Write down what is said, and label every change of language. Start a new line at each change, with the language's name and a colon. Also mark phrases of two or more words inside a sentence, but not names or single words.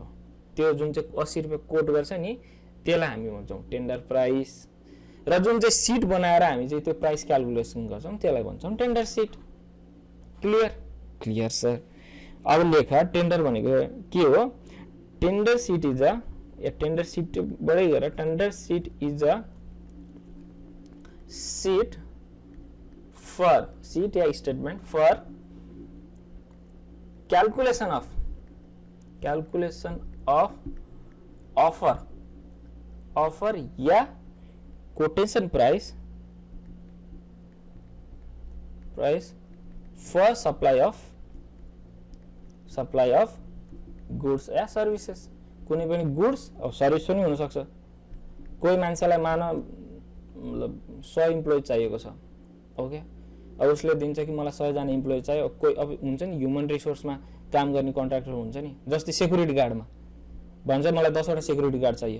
Nepali: त्यो जुन चाहिँ 80 रुपियाँ कोट गर्छ नि त्यसलाई हामी भन्छौँ
English: tender price,
Nepali: र जुन चाहिँ सिट बनाएर हामी चाहिँ त्यो
English: price calculation
Nepali: गर्छौँ त्यसलाई भन्छौँ
English: tender sheet. Clear? Clear sir.
Nepali: अब लेख टेन्डर भनेको के हो?
English: Tender sheet is a, tender sheet
Nepali: बढै गरेर
English: tender sheet is a Sheet for, sheet or statement for calculation of offer or quotation price for supply of goods or services.
Nepali: कुनै पनि गुड्स और सर्भिस पनि हुन सक्छ। कोही मान्छेलाई मान मतलब 100 इम्प्लोइ चाहिएको छ, ओके, अब उसले दिन्छ कि मलाई 100 जना इम्प्लोइ चाहियो। कोही अब हुन्छ नि
English: human resource
Nepali: काम गर्ने कन्ट्र्याक्टर हुन्छ नि, जस्तै
English: security guard
Nepali: भन्छ मलाई 10 वटा
English: security guard
Nepali: चाहियो।